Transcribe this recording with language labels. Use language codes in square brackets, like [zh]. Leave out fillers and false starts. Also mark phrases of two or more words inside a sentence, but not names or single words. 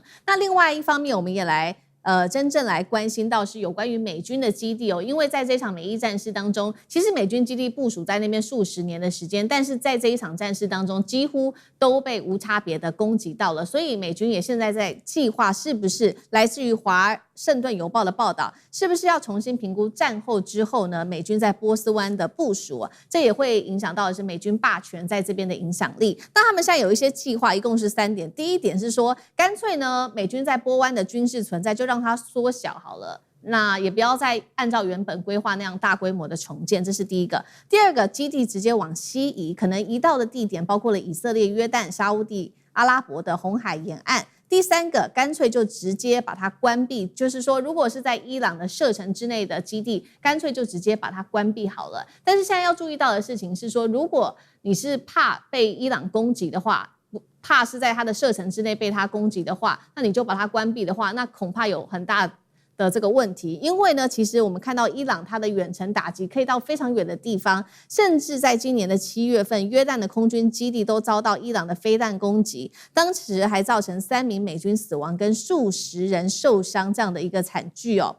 [zh] 那另外一方面，我們也來真正來關心到是有關於美軍的基地哦，因為在這場美伊戰事當中，其實美軍基地部署在那邊數十年的時間，但是在這一場戰事當中，幾乎都被無差別的攻擊到了，所以美軍也現在在計劃，是不是來自於華盛頓郵報的報道，是不是要重新評估戰後之後呢，美軍在波斯灣的部署啊，這也會影響到的是美軍霸權在這邊的影響力。那他們現在有一些計劃，一共是3點。第一點是說，乾脆呢，美軍在波灣的軍事存在就讓它縮小好了，那也不要再按照原本規劃那樣大規模的重建，這是第一個。第二個，基地直接往西移，可能移到的地點包括了以色列、約旦、沙烏地阿拉伯的紅海沿岸。第三個，乾脆就直接把它關閉，就是說，如果是在伊朗的射程之內的基地，乾脆就直接把它關閉好了。但是現在要注意到的事情是說，如果你是怕被伊朗攻擊的話，怕是在它的射程之內被它攻擊的話，那你就把它關閉的話，那恐怕有很大的這個問題。因為呢，其實我們看到伊朗它的遠程打擊可以到非常遠的地方，甚至在今年的7月份，約旦的空軍基地都遭到伊朗的飛彈攻擊，當時還造成3名美軍死亡跟數十人受傷這樣的一個慘劇哦。